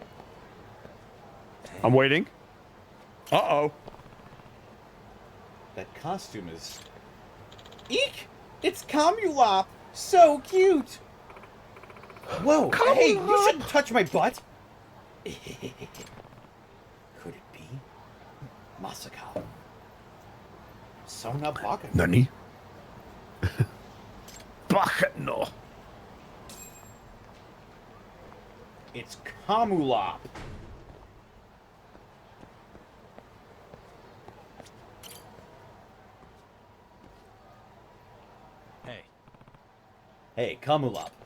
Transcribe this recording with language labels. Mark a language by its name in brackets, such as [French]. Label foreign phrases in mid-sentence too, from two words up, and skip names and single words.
[English] I'm waiting. Uh-oh. That costume is... Eek! It's Camulop! So cute! Whoa! Hey, you shouldn't touch my butt! Could it be? [Japanese] まさか。そんな馬鹿. 何？馬鹿の. [English] It's Camulop. Hey. Hey, Camulop.